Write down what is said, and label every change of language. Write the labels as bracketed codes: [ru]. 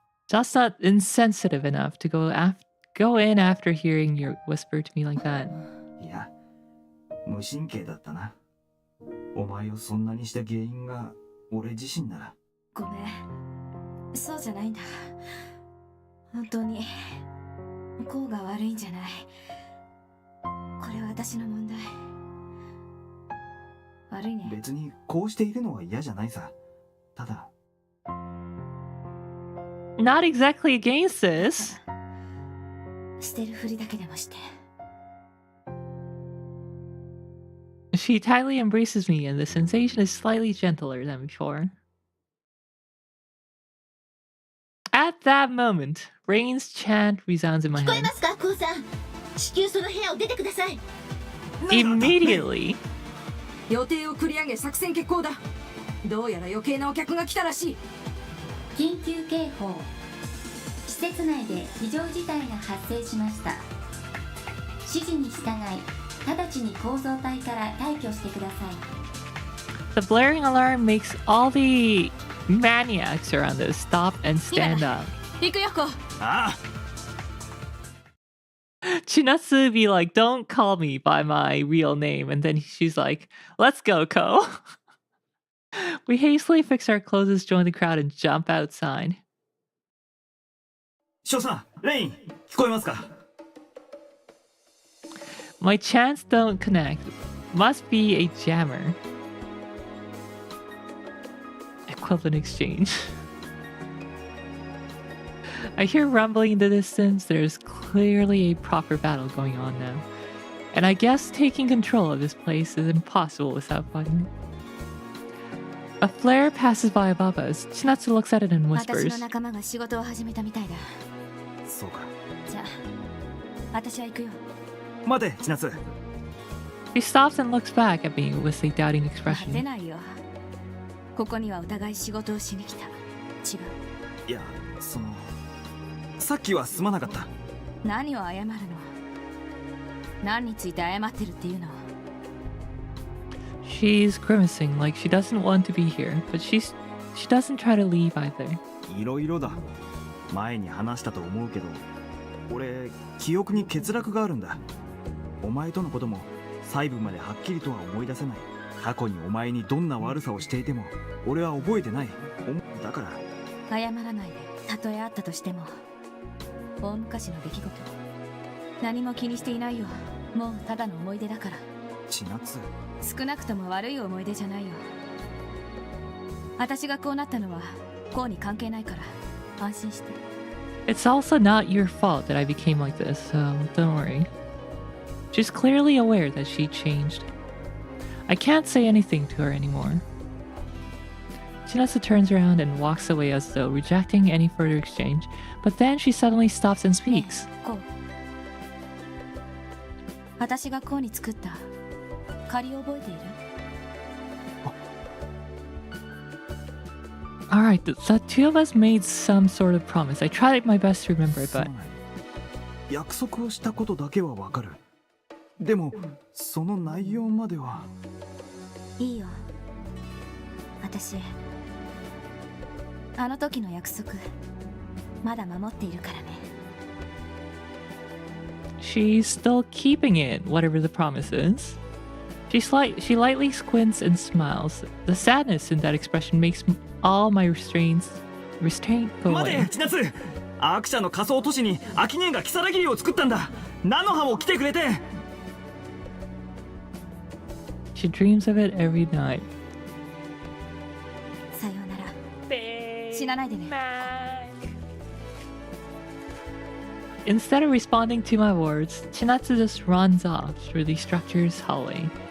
[en] Just not insensitive enough to go go in after hearing your whisper to me like that? [ja] いや、無神経だったな。お前をそんなにした原因が俺自身なら。ごめん、そうじゃないんだ。本当にこうが悪いんじゃない。これは私の問題。悪いね。別にこうしているのは嫌じゃないさ。ただ [en] Not exactly against this. [ja] してるふりだけでもして。 [en] She tightly embraces me, and the sensation is slightly gentler than before. At that moment, Rain's chant resounds in my [ja] 聞こえ [en] head. [ja] ますか、コウさん。至急その部屋を出てください。 [en] Immediately, [ja] 予定を繰り上げ作戦決行だ。どうやら余計なお客が来たらしい。緊急警報。施設内で非常事態が発生しました。指示に従い、直ちに構造体から退去してください。 [en] the blaring alarm makes all the maniacs around us stop and stand up. [ja] 行くよ、こう。ああ [en] Chinatsu be like, don't call me by my real name. And then she's like, let's go, Ko. We hastily fix our clothes, join the crowd, and jump outside. [ja] 翔さん、レイン、聞こえますか？ [en] My chants don't connect. Must be a jammer. Equivalent exchange. I hear rumbling in the distance. There's clearly a proper battle going on now. And I guess taking control of this place is impossible without fighting. A flare passes by above us. Chinatsu looks at it and [ja] 私 [en] whispers. [ja] の仲間が仕事を始めたみたいだ。そうか。じゃあ、私は行くよ。待て、千夏。 [en] She stops and looks back at me with a doubting [ja] 待て [en] expression. [ja] ないよ。ここにはお互い仕事をしに来た。違う。いや、さっきはすまなかった。何を謝るの？何について謝ってるっていうの？ [en] She's grimacing like she doesn't want to be here, but she doesn't try to leave either. [ja] いろいろだ。前に話したと思うけど、俺、記憶に欠落があるんだ。お前とのことも細部まではっきりとは思い出せない。過去にお前にどんな悪さをしていても、俺は覚えてない。だから。謝らないで。たとえあったとしても、大昔の出来事。何も気にしていないよ。もうただの思い出だから。千夏。少なくとも悪い思い出じゃないよ。私がこうなったのはこうに関係ないから安心して。 [en] It's also not your fault that I became like this, so don't worry. She's clearly aware that she changed. I can't say anything to her anymore. Chinatsu turns around and walks away as though rejecting any further exchange, but then she suddenly stops and speaks. [ja] こう。私がこうに作った借り覚えている？ [en] Alright, the two of us made some sort of promise. I tried my best to remember it, but [ja] 約束をしたことだけはわかる。でも、その内容までは。いいよ。私、あの時の約束、まだ守っているからね。 [en] she's still keeping it, whatever the promise is. She lightly squints and smiles. The sadness in that expression makes all my restraint go [ja] 待て、 [en] away. [ja] 千夏。アーク社の仮想都市にアキネがキサラギリを作ったんだ。ナノハも来てくれて。 [en] She dreams of it every night. [ja] さようなら。 [en] Big [ja] 死なないでね。 [en] Mac. Instead of responding to my words, Chinatsu just runs off through the structure's hallway.